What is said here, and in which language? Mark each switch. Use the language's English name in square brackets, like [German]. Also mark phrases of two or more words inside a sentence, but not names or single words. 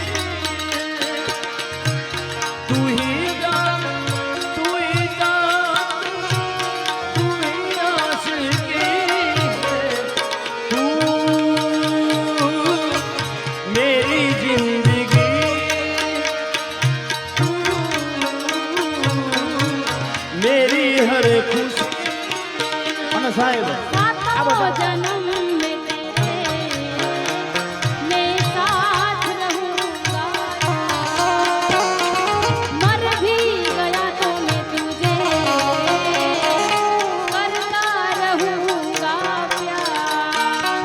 [Hindi] तू ही जान तू ही जान तू ही आशिकी है तू मेरी जिंदगी मेरी हर खुशी [Gujarati] અને સાહેબ [Hindi] सातों जन्म में तेरे मैं साथ रहूंगा। मर भी गया तो मैं तुझे करता रहूंगा प्यार।